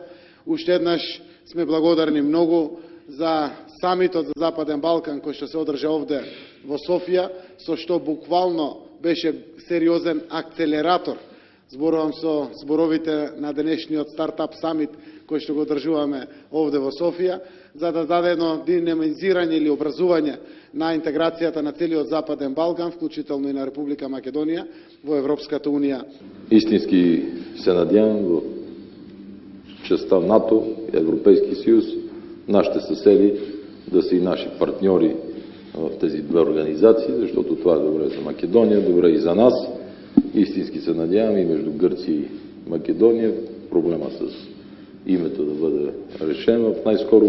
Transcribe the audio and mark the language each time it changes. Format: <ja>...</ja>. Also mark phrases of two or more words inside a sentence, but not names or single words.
<mk>Уште еднаш сме благодарни многу за самитот за Западен Балкан, кој што се одржа овде во Софија, со што буквално беше сериозен акцелератор. Зборувам со зборовите на денешниот стартап самит кој што го одржуваме овде во Софија, за да даде едно динамизирање или образување на интеграцијата на целиот Западен Балкан, вклучително и на Република Македонија во Европската Унија.</mk> <bg>Истински се надявам во частта НАТО и Европейски съюз, нашите съседи да са и наши партньори в тези две организации, защото това е добре за Македония, добре и за нас. Истински се надявам и между Гърция и Македония проблема с името да бъде решен в най-скоро</bg>